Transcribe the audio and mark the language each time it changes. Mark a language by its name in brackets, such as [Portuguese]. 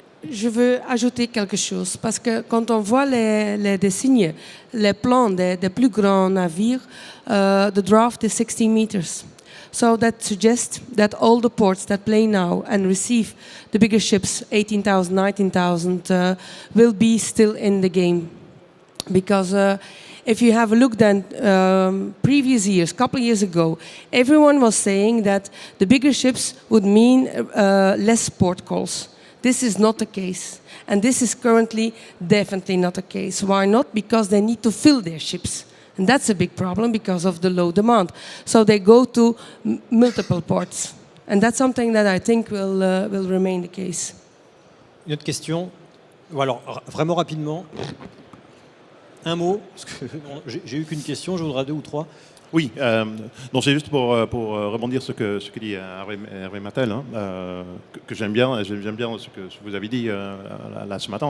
[French] je veux ajouter quelque chose, parce que quand on voit les signes, les plans des plus grands navires, [English] the draft is 16 meters. So that suggests that all the ports that play now and receive the bigger ships, 18,000, 19,000, will be still in the game. Because if you have a look then, previous years, couple of years ago, everyone was saying that the bigger ships would mean less port calls. This is not the case. And this is currently definitely not the case. Why not? Because they need to fill their ships. And that's a big problem because of the low demand. So they go to multiple ports. And that's something that I think will remain the case. [French] Une autre question? Ou alors, vraiment rapidement, un mot, parce que j'ai eu qu'une question, je voudrais deux ou trois. Oui, donc c'est juste pour rebondir ce que dit Hervé Mattel, hein, que j'aime bien ce que vous avez dit là ce matin.